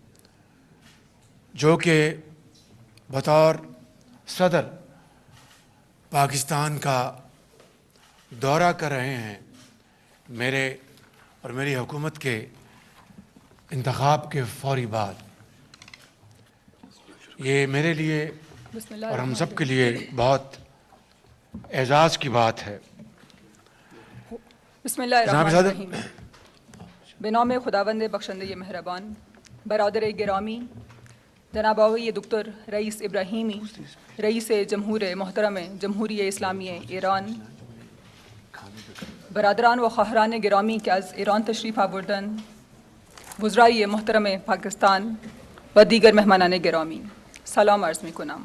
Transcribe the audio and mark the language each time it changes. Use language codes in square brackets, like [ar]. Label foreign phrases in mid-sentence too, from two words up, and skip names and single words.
[ur] جو کہ بطور صدر پاکستان کا دورہ کر رہے ہیں میرے اور میری حکومت کے انتخاب کے فوری بعد. یہ میرے لیے [ar] بسم اللہ [ur] اور ہم [ar] الرحمن [ur] سب کے لیے بہت اعزاز کی بات ہے۔ [ar] بسم اللہ [ur] جناب [ar] الرحمن [ur] صدر۔ [ar] الرحیم۔ [fa] بنام خداوند بخشنده مہربان، برادر گرامی، جناب آقای دکتر رئیس ابراہیمی، رئیس جمہور محترم جمہوری اسلامی ایران، برادران و خواهران گرامی که از ایران تشریف آوردن، وزرای محترم پاکستان و دیگر مهمانان گرامی، سلام عرض می کنم.